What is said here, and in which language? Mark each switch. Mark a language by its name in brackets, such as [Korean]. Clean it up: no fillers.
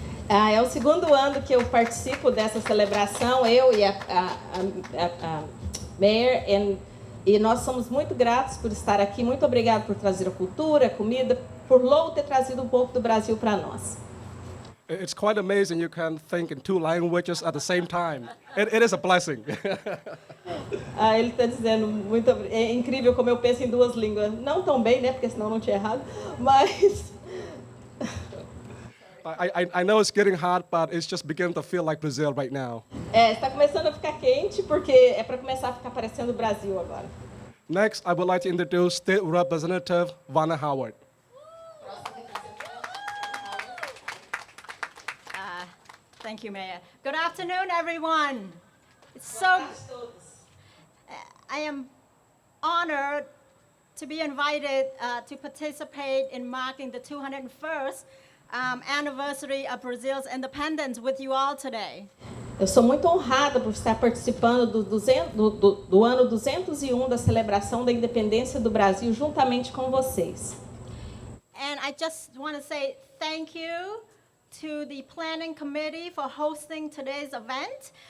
[Portuguese] É o segundo ano que eu participo dessa celebração, eu e a Mayor, e nós somos muito gratos por estar aqui. Muito obrigado por trazer a cultura, a comida, por Lowell ter trazido um pouco do Brasil para nós. [English] It's quite amazing you can think in two languages at the same time. It is a blessing. [Portuguese] Ele está dizendo, é incrível como eu penso em duas línguas. Não tão bem, né, porque senão não tinha errado, mas... [English] I know it's getting hot, but it's just beginning to feel like Brazil right now. [Portuguese] Está começando a ficar quente, porque é para começar a ficar parecendo o Brasil agora. [English] Next, I would like to introduce State Representative Vanna Howard. Thank you, Mayor. Good afternoon, everyone. I am honored to be invited to participate in marking the 201st anniversary of Brazil's independence with you all today. [Portuguese] Eu sou muito honrada por estar participando do ano 201 da celebração da independência do Brasil juntamente com vocês. [English] And I just want to say thank you to the planning committee for hosting today's event.